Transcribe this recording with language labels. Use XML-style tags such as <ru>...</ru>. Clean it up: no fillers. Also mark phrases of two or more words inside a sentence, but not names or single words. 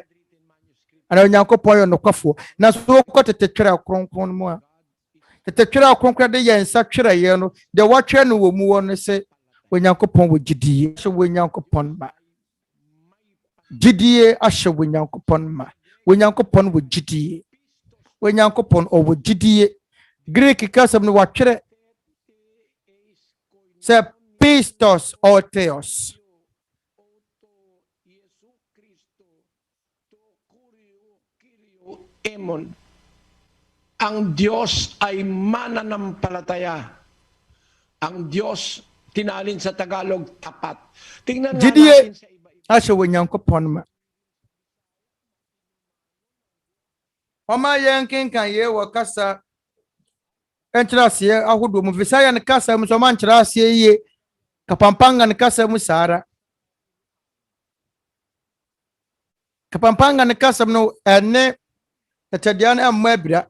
<ak>Ana wɔ Nyankopɔn yɛ nokwafoɔ. Na so kɔ Tete Twerɛ Kronkron mu a Tete Twerɛ Kronkron de yɛn nsa twerɛ yɛ no de wɔtwerɛ no wɔ mu wɔ no sɛ wɔ Nyankopɔn wɔ gyidie. Ahyɛ wɔ Nyankopɔn ma. Gyidie ahyɛ wɔ Nyankopɔn ma. Wɔ Nyankopɔn wɔ gyidie. Wɔ Nyankopɔn ɔwɔ gyidie. Greek kasam no wɔtwerɛ sɛ pistos or theos.</ak> <tl>Ang Diyos ay mananampalataya. Ang Diyos tinalin sa Tagalog tapat. Tingnan natin sa iba.</tl> <ak>Ahyɛ wɔ Nyankopɔn ma. Ɔma yɛn kenkan yɛ wɔ kasa ɛnkyerɛ aseɛ ahodoɔ mu. Visaya ne kasa mu so ɔma nkyerɛ aseɛ yie. Kapampanga ne kasa mu saara. Kapampanga ne kasa mu no ɛne ɛtɛdeɛ no ɛmmɔ abira.</ak>